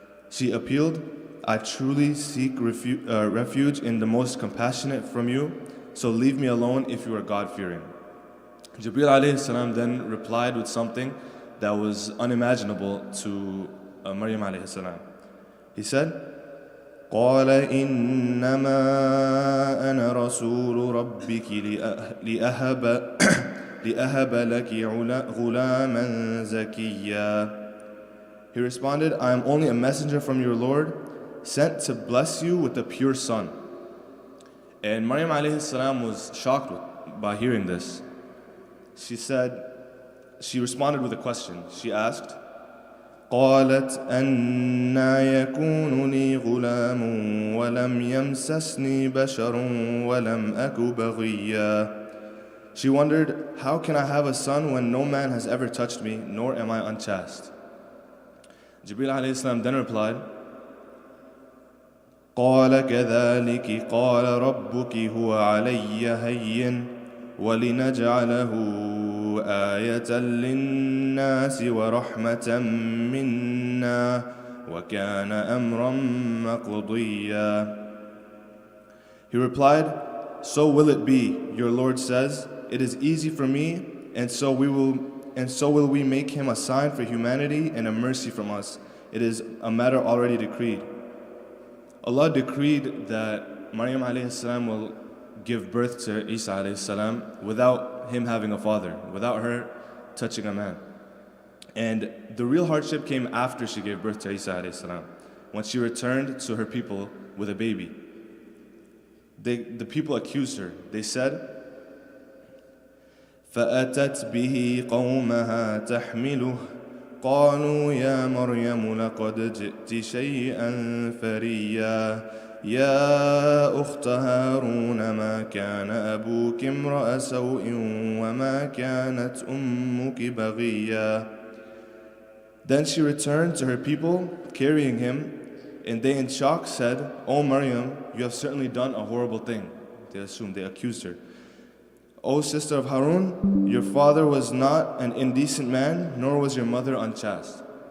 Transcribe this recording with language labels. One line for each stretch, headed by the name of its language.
English: She appealed, I truly seek refuge in the most compassionate from you, so leave me alone if you are God-fearing. Jibreel alayhi salam then replied with something that was unimaginable to Maryam alayhi salam. He said,
Arabic: قال إنما أنا رسول ربك لأهب لك غلاما زكيا.
English: He responded, I am only a messenger from your Lord, sent to bless you with a pure son. And Maryam alayhi salam was shocked by hearing this. She responded with a question. She asked,
Arabic: قالت أنا يكون لي غلام ولم يمسسني بشر ولم أك بغيا.
English: She wondered, how can I have a son when no man has ever touched me, nor am I unchaste? Jibreel alayhi salam then replied,
Arabic: قال كذلك قال ربك هو علي هين ولنجعله آية للناس ورحمة منا وكان أمرا مقضيا.
English: He replied, so will it be, your Lord says, it is easy for me, and so will we make him a sign for humanity and a mercy from us. It is a matter already decreed. Allah decreed that Maryam alayhi salam will give birth to Isa alayhi salam without him having a father, without her touching a man. And the real hardship came after she gave birth to Isa alayhi salam, when she returned to her people with a baby. The people accused her. They said,
Arabic: فأتت به قومها تحمله قالوا يا مريم لقد جئت شيئا فريا يا أخت هارون ما كان أبوك امرأ سوء وما كانت أمك بغيا.
English: Then she returned to her people carrying him, and they in shock said, O Maryam, you have certainly done a horrible thing. They accused her. O sister of Harun, your father was not an indecent man, nor was your mother unchaste.